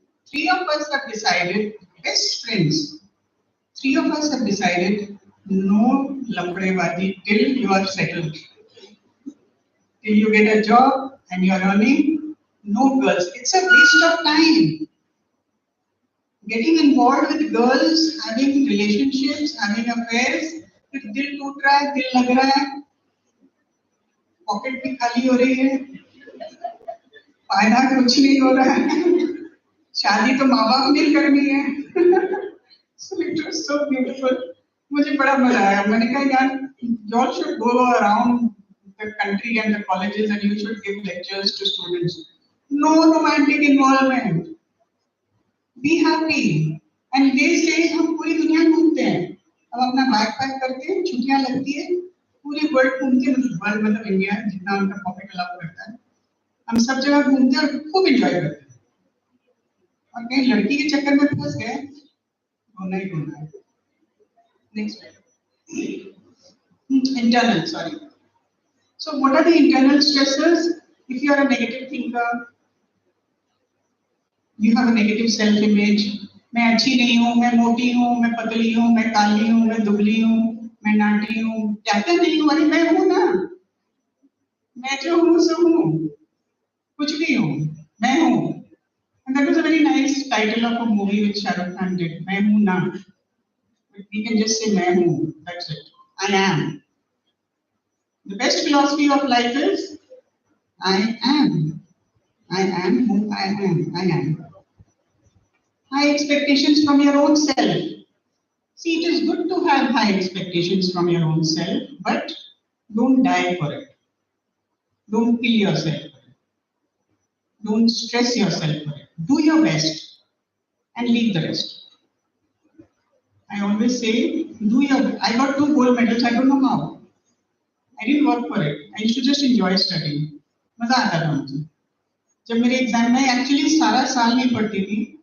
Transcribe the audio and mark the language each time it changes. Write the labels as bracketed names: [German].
[English] 3 of us have decided, best friends, 3 of us have decided, no lampadebaazi till you are settled. Till you get a job and you are earning, no girls. It's a waste of time. Getting involved with girls, having relationships, having affairs, [Hindi] फिर दिल टूट रहा है, दिल लग रहा है, pocket भी खाली हो रही है, फायदा कुछ नहीं हो रहा है, शादी तो माँ बाप ने करनी है. [English] So it was so beautiful. [Hindi] मुझे बड़ा मजा आया. मैंने कहा यार, [English] you all should go around the country and the colleges and you should give lectures to students. No romantic involvement. Be happy. And they say [Hindi] हम पूरी दुनिया घूमते हैं. अब अपना बैग पैक करते हैं, छुट्टियां लगती है, पूरी वर्ल्ड घूमते हैं. वर्ल्ड मतलब इंडिया, जितना उनका पॉकेट अलाउ करता है, हम सब जगह घूमते हैं और खूब एंजॉय करते हैं. और कहीं लड़की के चक्कर में फंस गए, होना ही होना है. [English] Next. Internal, sorry. So what are the internal stressors? If you are a negative thinker, you have a negative self-image. [Hindi] मैं अच्छी नहीं हूँ, मैं मोटी हूँ, मैं पतली हूँ, मैं काली हूँ, मैं दुबली हूँ, मैं नाटी हूँ, क्या क्या नहीं हूँ. अरे मैं हूँ ना, मैं जो हूँ सो हूँ, कुछ भी हूँ, मैं हूँ. [English] And that was a very nice title of a movie which Shah Rukh Khan did. [Hindi] मैं हूँ ना. [English] We can just say [Hindi] मैं हूँ. [English] That's it. I am. The best philosophy of life is I am. I am who I am. I am. High expectations from your own self. See, it is good to have high expectations from your own self, but don't die for it. Don't kill yourself. Don't stress yourself for it. Do your best and leave the rest. I always say, I got 2 gold medals, I don't know how. I didn't work for it. I used to just enjoy studying. [Hindi] मजा आता था मुझे. जब मेरे exam में actually सारा साल नहीं पढ़ती थी.